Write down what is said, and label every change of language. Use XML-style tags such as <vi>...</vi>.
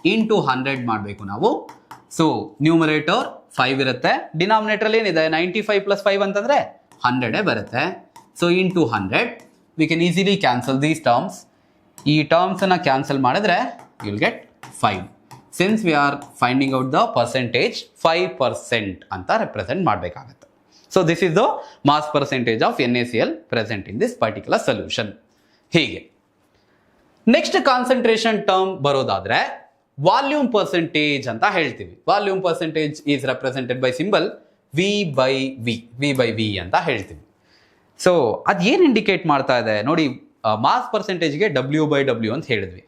<kn>Into 100 ಮಾಡಬೇಕು ನಾವು. So numerator 5 ಇರುತ್ತೆ, ಡಿನಾಮಿನೇಟರ್ ಏನಿದೆ 95 ಪ್ಲಸ್ 5 ಅಂತಂದ್ರೆ 100 ಬರುತ್ತೆ.</kn> <en>So into 100 we can easily cancel these terms.</en> <kn>ಈ ಟರ್ಮ್ಸ್ ಅನ್ನ ಕ್ಯಾನ್ಸಲ್ ಮಾಡಿದ್ರೆ</kn> <en>You will get 5. Since we are finding out the percentage 5%</en> <kn>ಅಂತ ರೆಪ್ರೆಸೆಂಟ್ ಮಾಡಬೇಕಾಗತ್ತೆ.</kn> <en>So this is the mass percentage of NaCl present in this particular solution.</en> <kn>ಹೀಗೆ next concentration term ಬರೋದಾದ್ರೆ volume percentage ಅಂತ ಹೇಳ್ತೀವಿ.</kn> <en>volume percentage is represented by symbol V/V</en> <kn>ಅಂತ ಹೇಳ್ತೀವಿ. So ಅದೇನು indicate ಮಾಡ್ತಾ ಇದೆ ನೋಡಿ, ಮಾಸ್ ಪರ್ಸೆಂಟೇಜ್ಗೆ W/W ಅಂತ ಹೇಳಿದ್ವಿ.</kn>